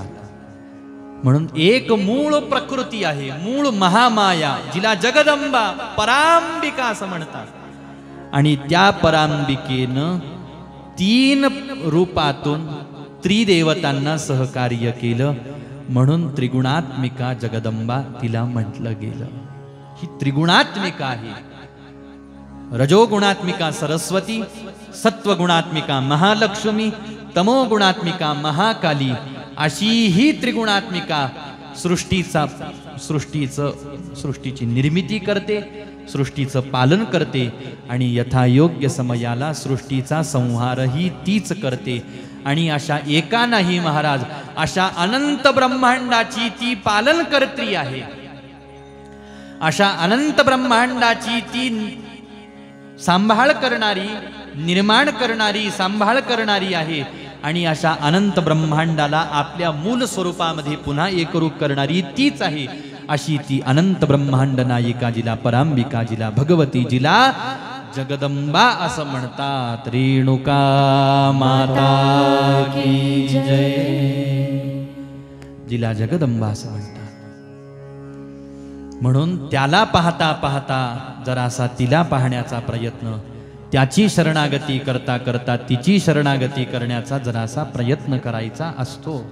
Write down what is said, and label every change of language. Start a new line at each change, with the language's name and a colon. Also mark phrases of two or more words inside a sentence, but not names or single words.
Marathi: म्हणून एक मूळ प्रकृती आहे, मूळ महामाया, जिला जगदंबा परांबिका असं म्हणतात. आणि त्या परांबिकेनं 3 रूपातून त्रिदेवतांना सहकार्य केलं, म्हणून त्रिगुणात्मिका जगदंबा तिला म्हटलं गेलं. ही त्रिगुणात्मिका आहे. रजोगुणात्मिका सरस्वती, सत्वगुणात्मिका महालक्ष्मी, तमोगुणात्मिका महाकाली, अशी ही त्रिगुणात्मिका सृष्टीची निर्मिती करते, सृष्टीचं पालन करते, आणि यथायोग्य समयाला सृष्टीचा संहारही तीच करते. आणि अशा एका नाही महाराज, अशा अनंत ब्रह्मांडाची ती पालनकर्त्री आहे. अशा अनंत ब्रह्मांडाची ती सांभाळ करणारी, निर्माण करणारी, सांभाळ करणारी आहे. आणि अशा अनंत ब्रह्मांडाला आपल्या मूल स्वरूपामध्ये पुन्हा एकरूप करणारी तीच आहे. अशी ती अनंत ब्रह्मांड नायिका, जिला परांबिका, जिला भगवती, जिला जगदंबा असं म्हणतात. रेणुका
Hindi: माता की जय,
Marathi: जिला जगदंबा असं म्हणतात. म्हणून त्याला पाहता पाहता जरासा तिला पाहण्याचा प्रयत्न, त्याची शरणागती करता करता तिची शरणागती करण्याचा जरासा प्रयत्न करायचा असतो.